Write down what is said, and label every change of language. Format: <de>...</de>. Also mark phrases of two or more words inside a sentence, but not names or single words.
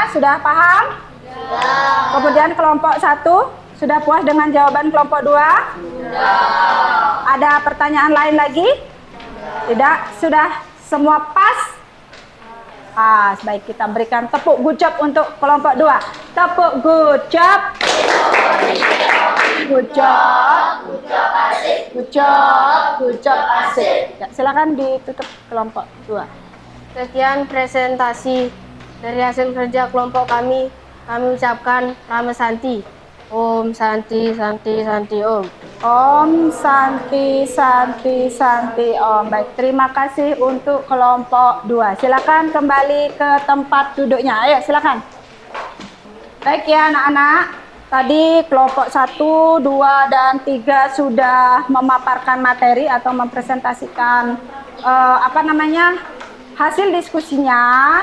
<id>Sudah paham? Sudah. Kemudian kelompok 1 sudah puas dengan jawaban kelompok 2? Sudah. Ada pertanyaan lain lagi? Tidak? Sudah semua pas? Pas. Baik, kita berikan tepuk gucap untuk kelompok 2. Tepuk gucap. Gucap. Gucap asik. Gucap. Gucap asik. Ya, silakan ditutup kelompok 2. Sekian presentasi dari hasil kerja kelompok kami. Kami ucapkan Namo Santi.</id> <sa>Om Santi Santi Santi Om. Om Santi Santi Santi Om.</sa> <id>Baik, terima kasih untuk kelompok 2. Silakan kembali ke tempat duduknya. Ayo, silakan. Baik ya anak-anak. Tadi kelompok 1, 2, dan 3 sudah memaparkan materi atau mempresentasikan hasil diskusinya.</id>